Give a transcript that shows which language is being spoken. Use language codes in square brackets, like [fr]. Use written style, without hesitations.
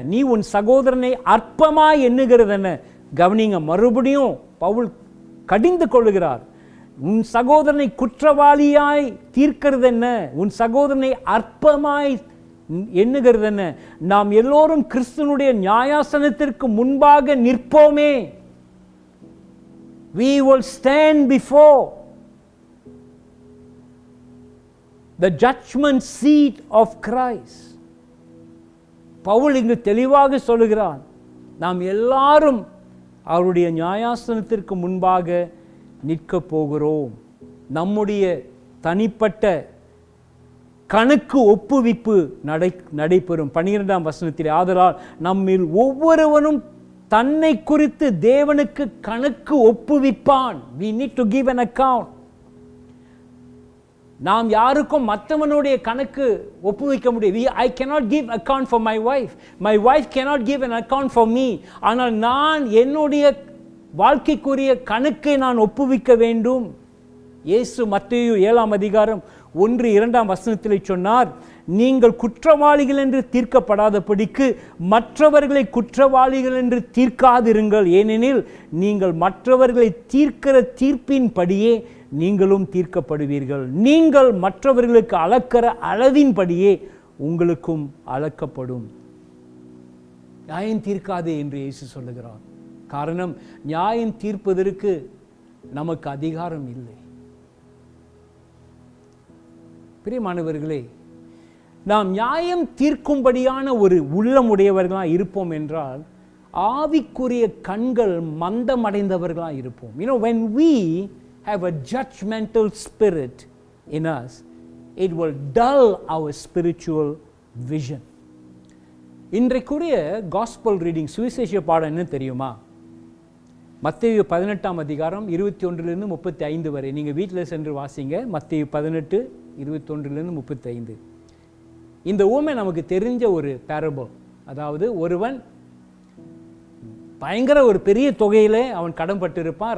[ta] நீ உன் சகோதரனை அற்பமாய் எண்ணுகிறது என்ன? கவனிங்க, மறுபடியும் பவுல் கடிந்து கொள்ளுகிறார். உன் சகோதரனை குற்றவாளியாய் தீர்க்கிறது என்ன? உன் சகோதரனை அற்பமாய் எண்ணுகிறது என்ன? நாம் எல்லோரும் கிறிஸ்துவனுடைய நியாயாசனத்திற்கு முன்பாக நிற்போமே. [en] we will stand before the judgment seat of Christ. [ta] Pavul இங்கு தெளிவாக சொல்லுகிறான், நாம் எல்லாரும் அவருடைய நியாயாசனத்திற்கு முன்பாக நிற்க போகிறோம். நம்முடைய தனிப்பட்ட கணக்கு ஒப்புவிப்பு நடைபெறும். 12ஆம் வசனத்தில், ஆதலால் நம்மில் ஒவ்வொருவனும் தன்னை குறித்து தேவனுக்கு கணக்கு ஒப்புவிப்பான். [en] we need to give an account. [ta] நாம் யாருக்கும் மற்றவனுடைய கணக்கு ஒப்புவிக்க முடியாது. [en] I cannot give account for my wife. My wife cannot give an account for me. [ta] ஆனால் நான் என்னுடைய வாழ்க்கைக்குரிய கணக்கை நான் ஒப்புவிக்க வேண்டும். இயேசு மத்தேயு 7ஆம் அதிகாரம் 1-2 வசனத்திலே சொன்னார், நீங்கள் குற்றவாளிகள் என்று தீர்க்கப்படாதபடிக்கு மற்றவர்களை குற்றவாளிகள் என்று தீர்க்காதிருங்கள். ஏனெனில் நீங்கள் மற்றவர்களை தீர்க்கிற தீர்ப்பின்படியே நீங்களும் தீர்க்கப்படுவீர்கள். நீங்கள் மற்றவர்களுக்கு அளக்கிற அளவின்படியே உங்களுக்கும் அளக்கப்படும். நியாயம் தீர்க்காதே என்று இயேசு சொல்லுகிறார். காரணம், நியாயம் தீர்ப்பதற்கு நமக்கு அதிகாரம் இல்லை. பிரியமானவர்களே, நாம் நியாயம் தீர்க்கும்படியான ஒரு உள்ளமுடையவர்களாக இருப்போம் என்றால் ஆவிக்குரிய கண்கள் மந்தமடைந்தவர்களாக இருப்போம். [en] when we have a judgmental spirit in us, it will dull our spiritual vision. [ta] இன்றைக்குரிய [en] gospel reading, [ta] சுவிசேஷ பாடம் என்ன தெரியுமா? மத்தேயு 18ஆம் அதிகாரம் 21 35 வரை. நீங்கள் வீட்டில் சென்று வாசிங்க. மத்தேயு 18 21 35. இந்த ஊமை நமக்கு தெரிஞ்ச ஒரு parable. அதாவது ஒருவன் பயங்கர ஒரு பெரிய தொகையில் அவன் கடன் பட்டிருப்பான்.